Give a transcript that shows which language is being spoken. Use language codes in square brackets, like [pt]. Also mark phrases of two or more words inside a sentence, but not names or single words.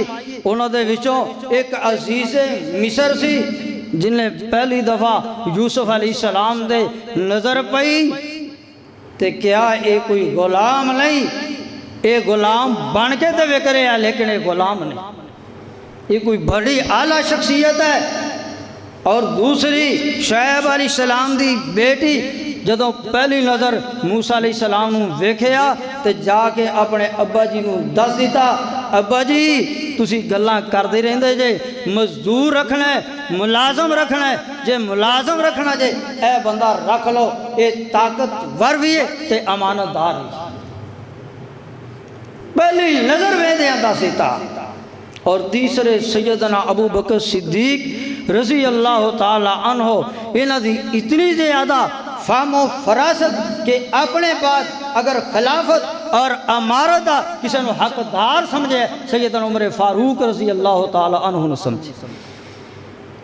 [pa] انہوں دے وچوں ایک عزیز مصر سی جن نے پہلی دفعہ یوسف [ar] علیہ السلام [pa] دے نظر پئی تے کیا اے کوئی غلام نہیں اے غلام بن کے تے وکرے ہے لیکن اے غلام نہیں [ur] یہ کوئی بڑی اعلیٰ شخصیت ہے. [pa] اور دوسری شعیب [ar] علیہ السلام [pa] دی بیٹی جدوں پہلی نظر موسیٰ [ar] علیہ السلام [pa] نو ویکھیا تے جا کے اپنے ابا جی نو دس دیتا ابا جی تسی گلاں کردے رہندے جے مزدور رکھنا ہے ملازم رکھنا ہے جے ملازم رکھنا جے اے بندہ رکھ لو اے طاقتور بھی ہے تے امانت دار ہے. پہلی نظر ویندیاں دس دیتا. اور تیسرے سیدنا ابو بکر صدیق [ar] رضی اللہ تعالی عنہ [pa] انہاں دی اتنی زیادہ فہم و فراست کہ اپنے بعد اگر خلافت اور امارت دا کسی نے حقدار سمجھے سیدنا عمر فاروق [ar] رضی اللہ تعالی عنہ [pa] نے سمجھے.